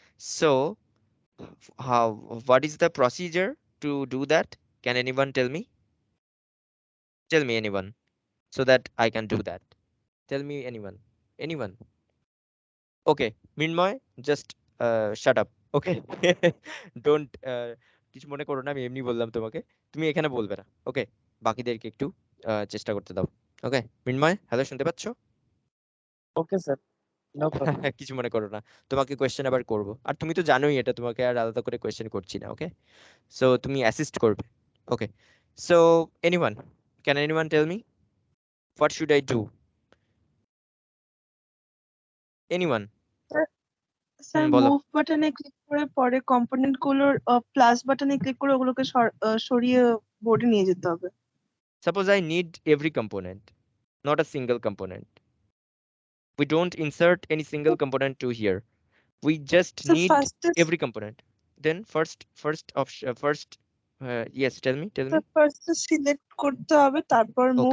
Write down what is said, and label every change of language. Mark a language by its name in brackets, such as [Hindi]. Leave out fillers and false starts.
[English] So how, what is the procedure to do that? Can anyone tell me? Tell me anyone, so that I can do that. Tell me anyone. Anyone? Okay, Minmay, just shut up. Okay. Don't [Bangla] কিছু মনে করো না, আমি এমনি বললাম তোমাকে, তুমি এখানে বলবে না। ওকে, বাকিদেরকে একটু চেষ্টা করতে দাও। ওকে, মিনময়, হ্যালো, শুনতে পাচ্ছো? [English] Okay, sir. No problem. [Bangla] কিছু মনে করো না, তোমাকে কোয়েশ্চেন আবার করব, আর তুমি তো জানোই এটা, তোমাকে আর আলাদা করে কোয়েশ্চেন করছি না। [English] okay, [Bangla] সো তুমি অ্যাসিস্ট করবে। [English] Okay, so anyone, can anyone tell me what should I do? Anyone? [Bangla] Sir sir বলো। মুভ বাটনে ক্লিক করে পরে কম্পোনেন্ট গুলোর প্লাস বাটনে ক্লিক করে ওগুলোকে সরিয়ে বোর্ডে নিয়ে যেতে হবে। [English] Suppose I need every component, not a single component. We don't insert any single component to here. We just [Bangla] sir [English] need [Bangla] ফার্স্টে [English] every component. Then first option, first, yes, tell me. [Bangla] Sir ফার্স্টে select করতে হবে, তারপর move